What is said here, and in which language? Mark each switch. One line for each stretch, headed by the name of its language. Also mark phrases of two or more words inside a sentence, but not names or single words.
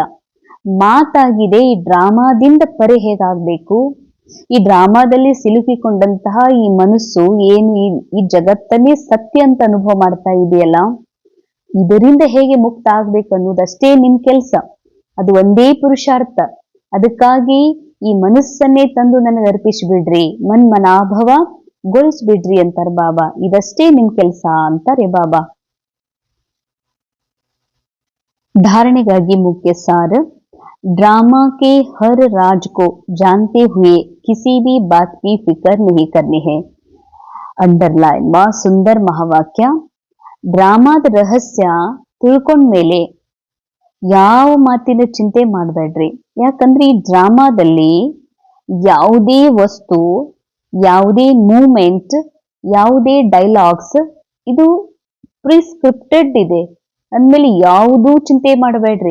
Kannada: ಮಾತಾಗಿದೆ ಈ ಡ್ರಾಮಾದಿಂದ ಪರಿ ಹೇಗಾಗ್ಬೇಕು, ಈ ಡ್ರಾಮಾದಲ್ಲಿ ಸಿಲುಕಿಕೊಂಡಂತಹ ಈ ಮನಸ್ಸು ಏನು ಈ ಜಗತ್ತನ್ನೇ ಸತ್ಯ ಅಂತ ಅನುಭವ ಮಾಡ್ತಾ ಇದೆಯಲ್ಲ, ಇದರಿಂದ ಹೇಗೆ ಮುಕ್ತ ಆಗ್ಬೇಕು ಅನ್ನೋದಷ್ಟೇ ನಿಮ್ ಕೆಲ್ಸ. ಅದು ಒಂದೇ ಪುರುಷಾರ್ಥ. ಅದಕ್ಕಾಗಿ ಈ ಮನಸ್ಸನ್ನೇ ತಂದು ನನಗೆ ಅರ್ಪಿಸ್ಬಿಡ್ರಿ, ಮನಾಭವ ಗೊಳಿಸ್ಬಿಡ್ರಿ ಅಂತಾರೆ ಬಾಬಾ. ಇದಷ್ಟೇ ನಿಮ್ ಕೆಲ್ಸ ಅಂತಾರೆ ಬಾಬಾ.
Hindi: धारणेಗಾಗಿ मुख्य सार, ड्रामा के हर राज को जानते हुए किसी भी बात की फिक्र नहीं करनी है.
Kannada: ಅಂಡರ್ಲೈನ್ ಸುಂದರ ಮಹಾವಾಕ್ಯ. ಡ್ರಾಮಾದ ರಹಸ್ಯ ತಿಳ್ಕೊಂಡ್ಮೇಲೆ ಯಾವ ಮಾತಿನ ಚಿಂತೆ ಮಾಡಬೇಡ್ರಿ. ಯಾಕಂದ್ರೆ ಈ ಡ್ರಾಮಾದಲ್ಲಿ ಯಾವುದೇ ವಸ್ತು, ಯಾವುದೇ ಮೂಮೆಂಟ್, ಯಾವುದೇ ಡೈಲಾಗ್ಸ್ ಇದು ಪ್ರಿಸ್ಕ್ರಿಪ್ಟೆಡ್ ಇದೆ ಅಂದ್ಮೇಲೆ ಯಾವುದೂ ಚಿಂತೆ ಮಾಡಬೇಡ್ರಿ.